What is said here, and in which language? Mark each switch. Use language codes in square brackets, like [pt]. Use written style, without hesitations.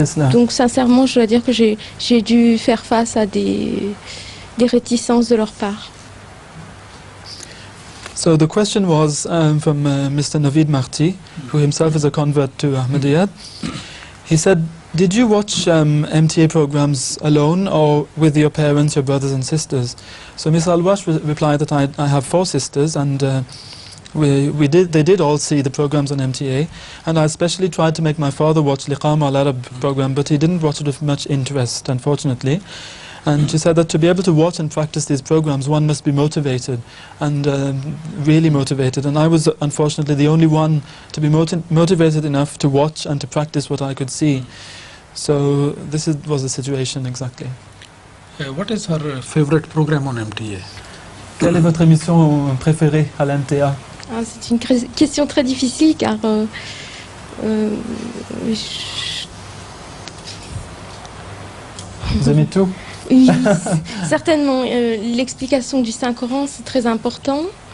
[fr] Donc sincèrement, je dois dire que j'ai dû faire face à des réticences de leur part. [en] So the question was from Mr. Naveed Marti, who himself is a convert to Ahmadiyyat. He said, did you watch MTA programs alone or with your parents, your brothers and sisters? So Ms. Alwash replied that I have 4 sisters and they did all see the programs on MTA, and I especially tried to make my father watch Liqama al-Arab program, but he didn't watch it with much interest, unfortunately. And she said that to be able to watch and practice these programs, one must be motivated, and really motivated. And I was unfortunately the only one to be motivated enough to watch and to practice what I could see. So this was the situation exactly. What is her favorite program on MTA? [fr] Quelle est votre émission préférée à l'MTA? C'est une question très difficile car Vous aimez tout? oui, certainement. L'explication du Saint-Coran, c'est très important.